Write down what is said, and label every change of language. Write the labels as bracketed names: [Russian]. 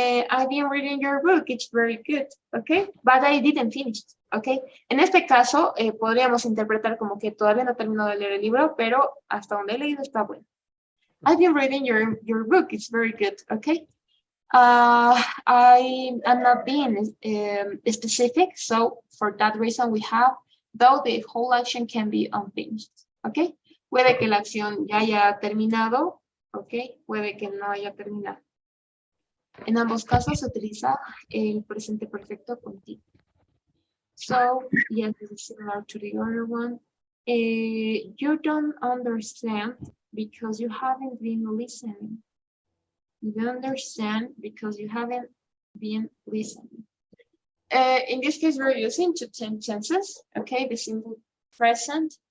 [English] I've been reading your book, it's very good, okay? But I didn't finish, okay? [Spanish] En este caso, podríamos interpretar como que todavía no terminó de leer el libro, pero hasta donde he leído está bueno. [English] I've been reading your book, it's very good, okay? I am not being specific, so for that reason we have, though the whole action can be unfinished. [Spanish] ¿Ok? Puede que la acción ya haya terminado, ¿ok? Puede que no haya terminado. En ambos casos se utiliza el presente perfecto continuo. [English] So, yes, this is similar to the other one. You don't understand because you haven't been listening. You don't understand because you haven't been listening. In this case, we're using two tenses, okay? The simple present.